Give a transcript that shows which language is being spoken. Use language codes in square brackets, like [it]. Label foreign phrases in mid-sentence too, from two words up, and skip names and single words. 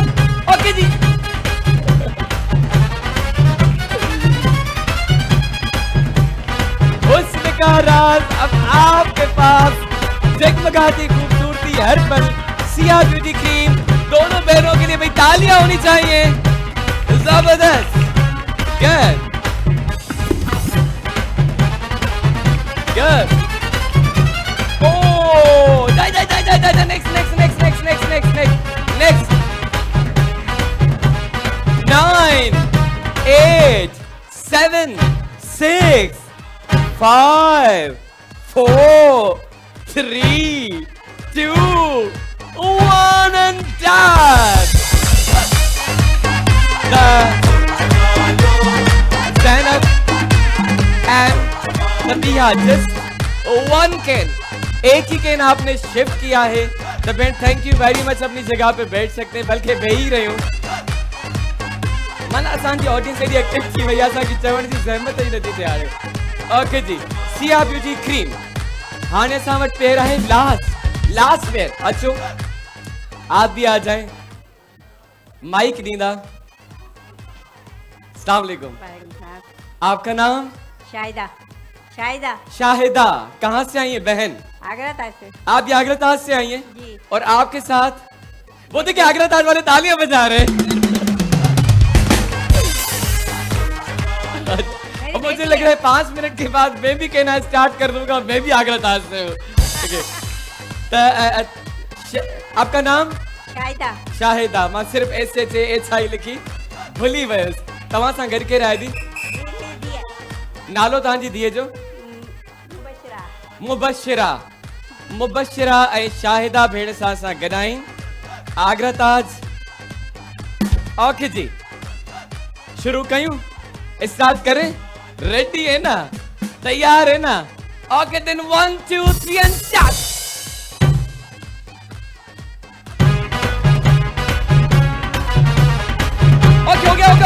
[ur] اوکے جی، حسن کا راز اب آپکے پاس، جگمگاتی خوبصورتی ہر پل، سیا بیوٹی کریم. دونوں بہنوں کے لیے بھائی تالیاں ہونی چاہئیں. जबरदस्त, [en] good good. Oh, die. Next. 9, 8, 7, 6, 5, 4, 3, 2, 1 and done. The Zainab and Nabiha just one can, [ur] ایک ہی کین آپ نے شفٹ کیا ہے. تو بین [en] thank you very much, [ur] اپنی جگہ پہ بیٹھ سکتے ہیں، بلکہ بہہ ہی رہے ہوں. [sd] मन आसान जी ऑडियंस एडी एक्टिव थी भैया सा कि चवण जी जहमत ही नथी थिया। ओके जी, सिया ब्यूटी क्रीम हाने असां वटि पेर आहे लास्ट पेर। [ur] अचो آپ بھی آ جائیں, [sd] माइक ॾींदा। [ar] السلام علیکم, [ur] آپکا نام? शाहिदा। شاہدہ، کہاں سے آئی ہے بہن? آگرہ تاج سے. آپ بھی آگرہ تاج سے آئی ہیں? जी। اور آپکے ساتھ وہ دیکھیے آگرہ تاج والے تالیاں بجا رہے ہیں. اب مجھے لگ رہا ہے 5 منٹ کے بعد میں بھی کہنا سٹارٹ کر دوں گا، میں بھی آگرہ تاج سے ہوں. آپکا نام? [sd] शाहिदा। मां सिर्फ SHI लिखी, भुली वयस। तव्हां सां गॾु केरु आहे दी? नालो तव्हांजी धीअ जो? मुबशिरा ऐं शाहिदा भेण सां असां गॾु आहियूं, आगरा ताज। ओके जी, शुरू कयूं, [ur] سٹارٹ کریں? ریڈی ہے نا، تیار ہے نا? [en] okay then 1 2 3 and start. [ur] اوکے ہو گیا.